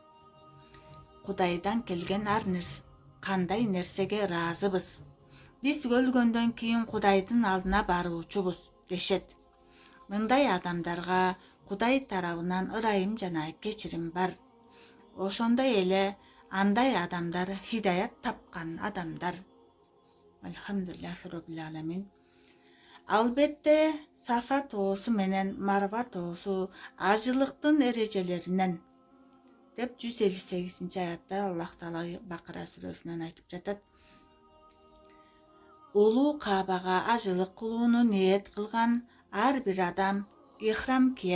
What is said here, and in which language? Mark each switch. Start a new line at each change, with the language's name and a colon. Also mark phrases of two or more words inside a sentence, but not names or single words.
Kyrgyz: Кудайдан келген кандай нерсеге ыраазыбыз. Биз өлгөндөн кийин Кудайдын алдына баруучубуз дешет. Мындай адамдарга Кудай тарабынан ырайым жана кечирим бар. Ошондой эле андай адамдар хидаят тапкан адамдар.
Arabic: الحمد لله رب العالمين.
Kyrgyz: Албетте Сафа тоосу менен Марва тоосу ажылыктын эрежелеринен деп 158-аятта Аллах Таала Бакара сүрөсүнөн айтып жатат. Улуу Каабага ажылык кылууну ниет кылган ар бир адам ихрам киет.